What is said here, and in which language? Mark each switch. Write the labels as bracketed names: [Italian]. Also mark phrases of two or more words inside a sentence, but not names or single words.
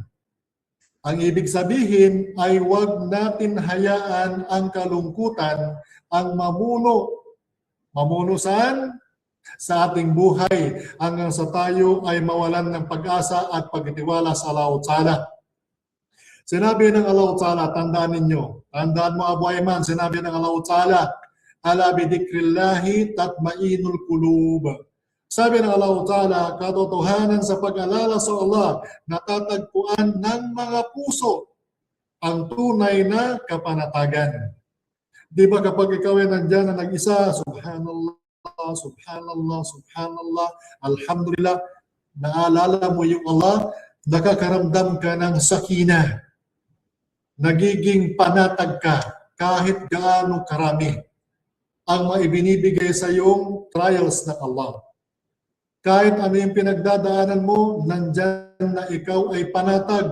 [Filipino] Ang ibig sabihin ay huwag natin hayaan ang kalungkutan ang mamuno. Mamuno saan? Sa ating buhay hanggang sa tayo ay mawalan ng pag-asa at pagtitiwala sa Allah Ta'ala. Sinabi ng Allah Ta'ala, tandaan ninyo, tandaan mo Abu Ayman, sinabi ng Allah Ta'ala, [Arabic] ألا بذكر الله تطمئن القلوب. [Filipino] Sabi ng Allah Ta'ala, katotohanan sa pag-alala sa Allah, natatagpuan ng mga puso ang tunay na kapanatagan. Di ba kapag ikaw ay nandyan na nag-isa, [Arabic] سبحان الله، سبحان الله، سبحان الله، الحمد لله, [Filipino] naalala mo yung Allah, nakakaramdam ka ng sakina. Nagiging panatag ka kahit gaano karami ang maibinibigay sa iyong trials ng Allah. Kahit ano yung pinagdadaanan mo, nandyan na ikaw ay panatag.